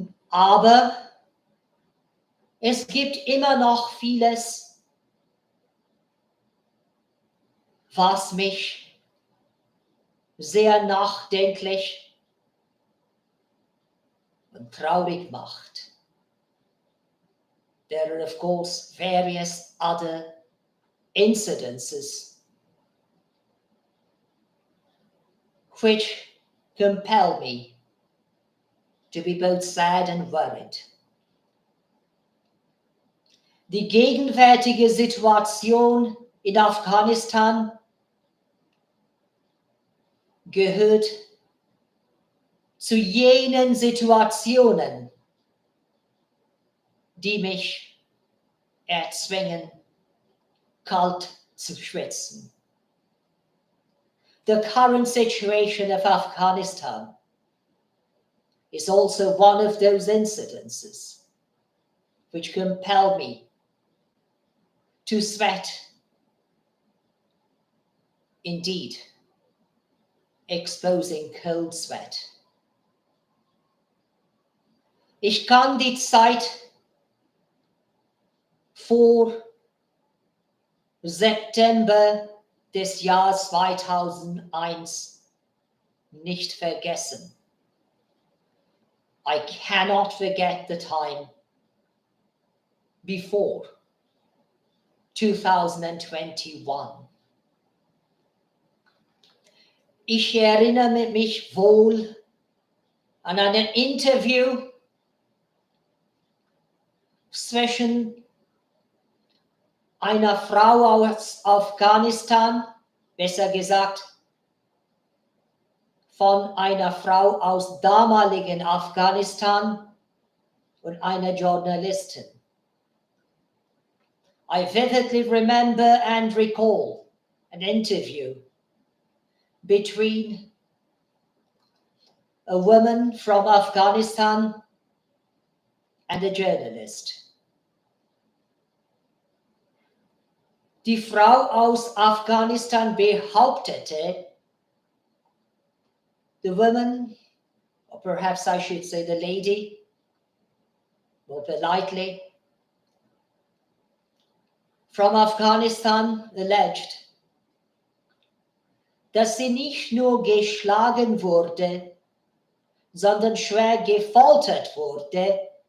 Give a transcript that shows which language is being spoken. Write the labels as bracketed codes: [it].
[de] Aber es gibt immer noch vieles, was mich sehr nachdenklich und traurig macht. [en] There are, of course, various other incidences which compel me to be both sad and worried. [de] Die gegenwärtige Situation in Afghanistan gehört zu jenen Situationen, die mich erzwingen, kalt zu schwitzen. [en] The current situation of Afghanistan is also one of those incidences which compel me to sweat, indeed, exposing cold sweat. [de] Ich kann die Zeit vor September des Jahres 2001 nicht vergessen. [en] I cannot forget the time before 2021. [de] Ich erinnere mich wohl an ein Interview zwischen einer Frau aus Afghanistan, besser gesagt von einer Frau aus damaligen Afghanistan und einer Journalistin. [en] I vividly remember and recall an interview between a woman from Afghanistan and a journalist. [de] Die Frau aus Afghanistan behauptete, [en] the woman, or perhaps I should say the lady, more politely, from Afghanistan alleged, [de] dass sie nicht nur geschlagen wurde, sondern schwer gefoltert wurde.